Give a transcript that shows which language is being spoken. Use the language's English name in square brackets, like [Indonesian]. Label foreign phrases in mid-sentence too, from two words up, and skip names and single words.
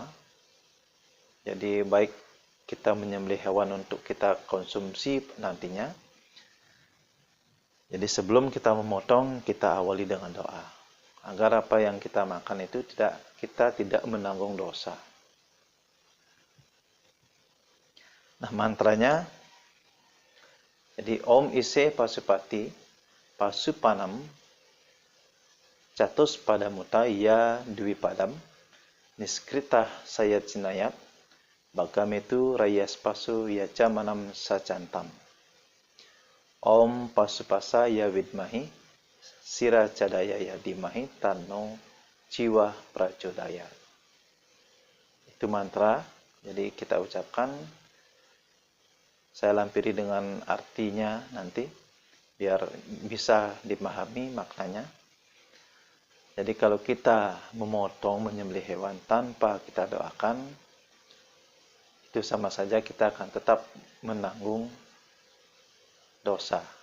[Indonesian] Jadi baik kita menyembelih hewan untuk kita konsumsi nantinya. Jadi sebelum kita memotong, kita awali dengan doa. Agar apa yang kita makan itu kita tidak menanggung dosa. Nah mantranya, jadi [Sanskrit] Om Ise Pasupati Pasupanam Catus Padamuta Ya Dwi Padam Niskrita Sayat Sinayat Bagametu Rayas Pasu Yaca Manam Sacantam. Om Pasupasa Ya Widmahi Sira Cadaya Ya Dimahi Tanno Jiwa Pracodaya. [Indonesian] Itu mantra. Jadi kita ucapkan, saya lampiri dengan artinya nanti biar bisa dipahami maknanya. Jadi kalau kita memotong, menyembelih hewan tanpa kita doakan, itu sama saja kita akan tetap menanggung dosa.